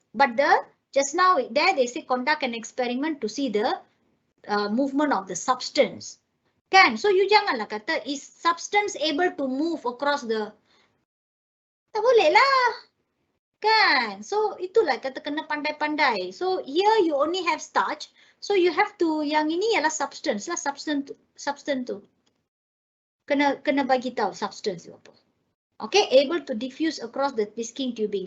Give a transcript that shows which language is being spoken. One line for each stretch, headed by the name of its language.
English: But just now there they say conduct an experiment to see the movement of the substance. Kan? So you
Malay: janganlah kata
English: is substance able to move across the...
Malay: Tak boleh lah.
English: Kan? So
Malay: itulah kata kena pandai-pandai.
English: So here you only have starch. So you have to,
Malay: yang ini ialah
English: substance lah, substance tu.
Malay: Kena bagi tahu substance tu apa.
English: Okay, able to diffuse across the whisking tubing.